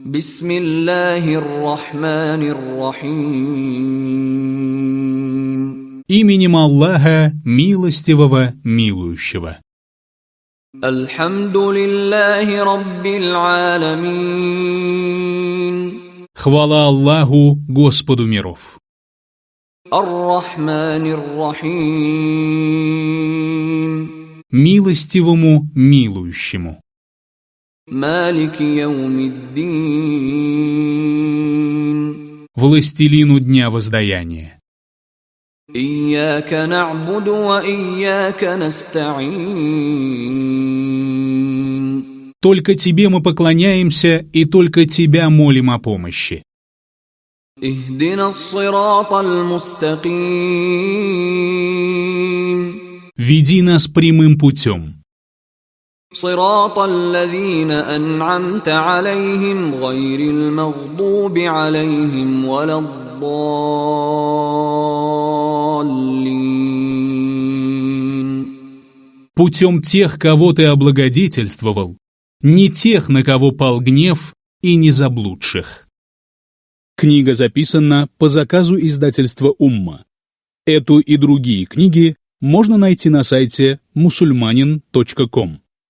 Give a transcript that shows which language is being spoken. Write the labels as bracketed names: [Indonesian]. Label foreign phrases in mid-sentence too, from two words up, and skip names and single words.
[Arabic] بسم الله الرحمن الرحيم. [Russian] Именем Аллаха, милостивого, милующего. [Arabic] الحمد لله رب العالمين. [Russian] Хвала Аллаху, Господу миров. [Arabic] الرحمن الرحيم. [Russian] Милостивому, милующему. [Arabic] مالك يوم الدين. [Russian] Властелину дня воздаяния. [Arabic] إياك نعبد وإياك نستعين. [Russian] Только Тебе мы поклоняемся и только Тебя молим о помощи. [Arabic] اهدنا الصراط المستقيم. [Russian] Веди нас прямым путем. [Arabic] صراط الذين أنعمت عليهم غير المغضوب عليهم ولا الضالين. [Russian] Путем тех, кого Ты облагодетельствовал, не тех, на кого пал гнев, и не заблудших. Книга записана по заказу издательства «Умма». Эту и другие книги можно найти на сайте musulmanin.com.